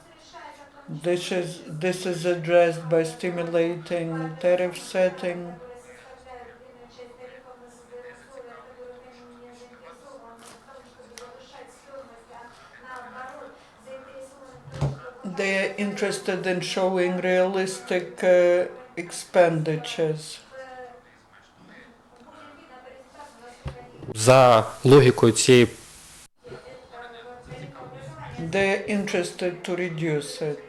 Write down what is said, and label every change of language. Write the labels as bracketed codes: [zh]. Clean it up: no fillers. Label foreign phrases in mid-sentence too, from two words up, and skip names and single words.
[en] This is addressed by stimulating tariff setting. They are interested in showing realistic expenditures. [uk] За логікою цієї [en] They're interested to reduce it.